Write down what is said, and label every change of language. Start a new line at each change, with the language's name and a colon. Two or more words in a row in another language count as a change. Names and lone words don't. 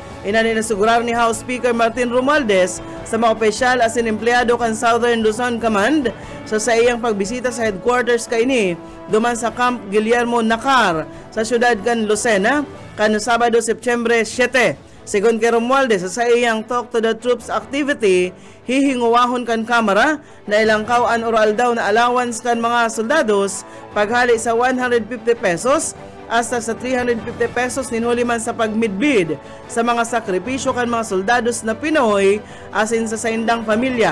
Bikol: Inaninasugurar ni House Speaker Martin Romualdez sa mga opisyal asin empleyado kan Southern Luzon Command sa iyang pagbisita sa headquarters kaini duman sa Camp Guillermo Nakar sa syudad kan Lucena kan Sabado, Septyembre 7. Sigon kay Romualdez sa iyang Talk to the Troops activity, hihinguwahon kan kamera na ilangkawan oral daw na allowance kan mga soldados paghali sa 150 pesos hasta sa 350 pesos ninhuli man sa pagmidbid sa mga sakripisyo kan mga soldados na Pinoy asin sa saindang pamilya.